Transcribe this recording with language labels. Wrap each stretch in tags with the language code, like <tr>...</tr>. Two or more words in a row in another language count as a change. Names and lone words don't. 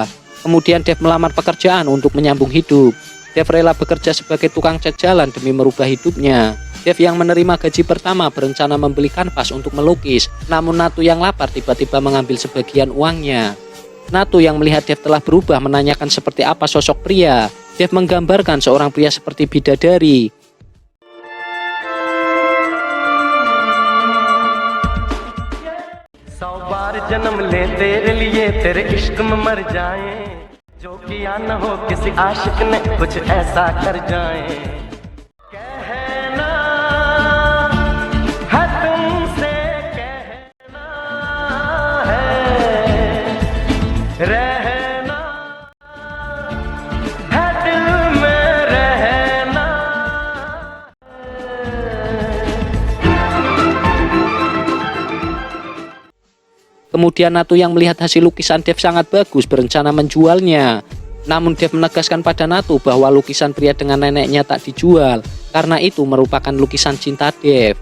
<id>Kemudian Dev melamar pekerjaan untuk menyambung hidup. Dev rela bekerja sebagai tukang cat jalan demi merubah hidupnya. Dev yang menerima gaji pertama berencana membeli kanvas untuk melukis, namun Natu yang lapar tiba-tiba mengambil sebagian uangnya. Natu yang melihat Dev telah berubah menanyakan seperti apa sosok pria. Dev menggambarkan seorang pria seperti bidadari.</id> <hi>सौ बार जन्म ले तेरे लिए तेरे इश्क में मर जाए जो किया न हो किसी आशिक ने कुछ ऐसा कर जाए कहना है तुमसे कहना है रहना है दिल में रहना</hi> <id>Kemudian Natu yang melihat hasil lukisan Dev sangat bagus berencana menjualnya. Namun Dev menegaskan pada Natu bahwa lukisan pria dengan neneknya tak dijual, karena itu merupakan lukisan cinta Dev.</id>